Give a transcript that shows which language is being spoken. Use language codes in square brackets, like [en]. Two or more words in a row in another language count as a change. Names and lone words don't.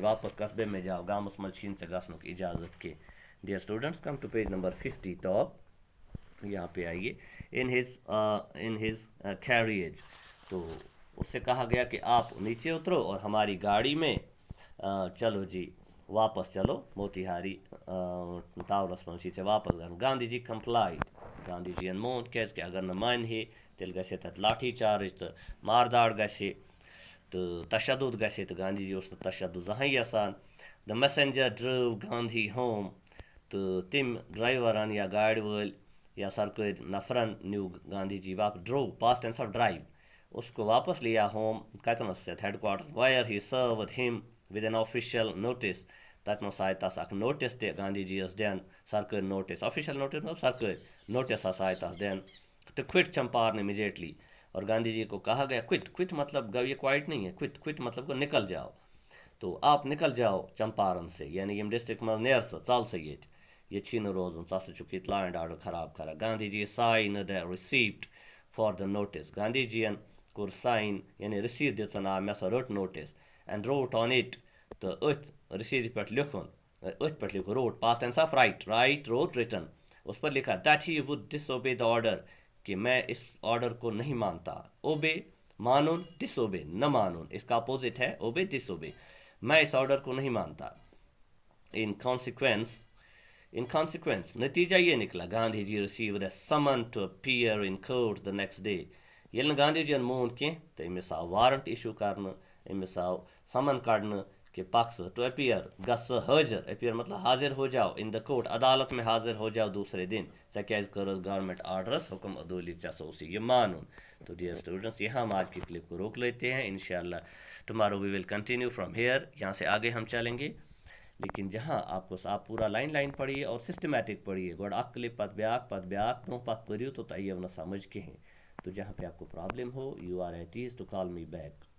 [ur] واپس قصبے میں جاؤ. [ks] گامس منٛز چھِنہٕ ژےٚ گژھنُک اجازت کینٛہہ. [en] Dear students come to page number 50 top. [ur] یہاں پہ آئیے. [en] in his carriage. [ur] تو اس سے کہا گیا کہ آپ نیچے اترو اور ہماری گاڑی میں چلو جی واپس چلو موتیہاری [ks] ٹاونس منٛز چھِ ژےٚ واپس گژھُن. [en] Gandhi ji complied. [ks] گاندھی جی ین مون کیٛازِکہِ اگر نہٕ مانہِ ہے تیٚلہِ گژھِ ہے تَتہِ لاٹھی چارٕج تہٕ مارداڑ گژھِ ہے تہٕ تشدُد گژھِ ہے تہٕ گاندھی جی اوس نہٕ تشدُد زٕہٕنۍ یژھان. [en] The messenger drove گاندھی home. [ks] تہٕ تٔمۍ ڈرایورن یا گاڑِ وٲلۍ یا سرکٲرۍ نفرن نیوٗ گاندھی جی واپس. [en] drove past tense of drive. [ur] اس کو واپس لیا [en] ہوم. [ks] کتنس یتھ ہیڈ کوارٹر. [en] where he served him with an official notice. [ks] تتنس آیہِ تس اکھ نوٹس تہِ گاندھی جی یس دِنہٕ. سرکٲرۍ نوٹس. آفیشل نوٹس مطلب سرکٲرۍ نوٹس ہسا آیہِ تس دِنہٕ. [en] to quit Champaran immediately. [ur] اور گاندھی جی کو کہا گیا کوئٹ. کوئٹ مطلب گو یہ کوائٹ نہیں ہے. کوئٹ. کوئٹ مطلب گو نکل جاؤ. تو آپ نکل جاؤ چمپارن سے یعنی [ks] یم ڈسٹرکٹ منٛز نیر سا ژل سا ییٚتہِ. ییٚتہِ چھی نہٕ روزُن. ژٕ ہسا چھُکھ ییٚتہِ [en] law and order [ks] خراب کران. [en] Gandhi ji signed a receipt for the notice. [ks] گاندھی جی ین کوٚر ساین یعنی رسیٖد دِژن آ مےٚ ہسا رٔٹ نوٹس. [en] and wrote on it. [ks] تہٕ أتھۍ رسیٖدِ پٮ۪ٹھ لیکھُن. أتھۍ پٮ۪ٹھ لیکھُن. [en] wrote past tense of write. write wrote written. [ur] اس پر لکھا [en] that he would disobey the order. [ur] کہ میں اس آرڈر کو نہیں مانتا. [ks] اوبے مانون. ڈس اوبے نہ مانون. [ur] اس کا اپوزٹ ہے [en] obey disobey. [ur] میں اس آرڈر کو نہیں مانتا. [en] in consequence [ur] نتیجہ یہ نکلا. [en] Gandhi ji received a summon to appear in court the next day. [ks] ییٚلہِ نہٕ گاندھی جی ین مون کینٛہہ تہٕ أمِس آو [en] warrant issue [ks] کرنہٕ. أمِس آو سمن کڑنہٕ کہ پک ژٕ [en] to appear. [ks] گژھ ژٕ حٲضر. [ur] اپیئر مطلب حاضر ہو جاؤ [en] in the court. [ur] عدالت میں حاضر ہو جاؤ دوسرے دن. [ks] ژےٚ کیٛازِ کٔرٕتھ [en] government orders [ks] حکم عدولی. ژےٚ سا اوسُے یہ مانُن. [ur] تو [en] dear students [ur] یہاں ہم آج کی کلپ کو روک لیتے ہیں. [en] inshallah tomorrow we will continue from here. [ur] یہاں سے آگے ہم چلیں گے. لیکن جہاں آپ پورا لائن پڑھیے اور سسٹمیٹک پڑھیے. [ks] گۄڈٕ اکھ کلپ پتہٕ بیٛاکھ برونٛہہ پتہٕ پٔرِو تو تۄہہِ یِیو نہٕ سمجھ کِہیٖنۍ. [ur] تو جہاں پہ آپ کو پرابلم ہو [en] you are at ease to call me back.